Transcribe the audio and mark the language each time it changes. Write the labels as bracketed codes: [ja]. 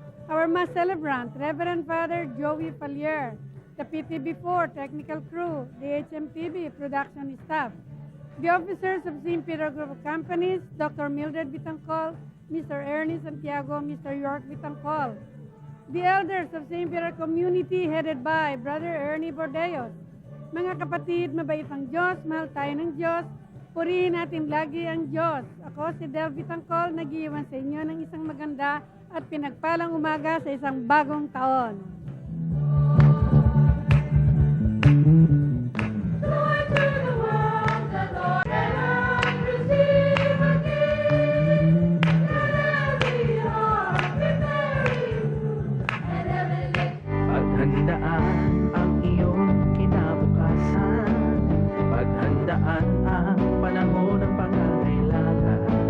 [en] Our Mass Celebrant, Reverend Father Joey Fallier, the PTB4 technical crew, the HMTV production staff, the officers of St. Peter Group of Companies, Dr. Mildred Bitangcol, Mr. Ernie Santiago, Mr. York Bitangcol, the elders of St. Peter Community headed by Brother Ernie Bordeos. [tl] Mga kapatid, mabait ang Diyos, mahal tayo ng Diyos, purihin natin lagi ang Diyos. Ako si Del Bitangcol, nag-iwan sa inyo ng isang maganda at pinagpalang umaga sa isang bagong taon. [en] Joy to the world, the Lord, let earth receive her King. Let every heart prepare His room, and heaven and nature. [tl] Paghandaan ang iyong kinabukasan, paghandaan ang panahon ng pangangailangan.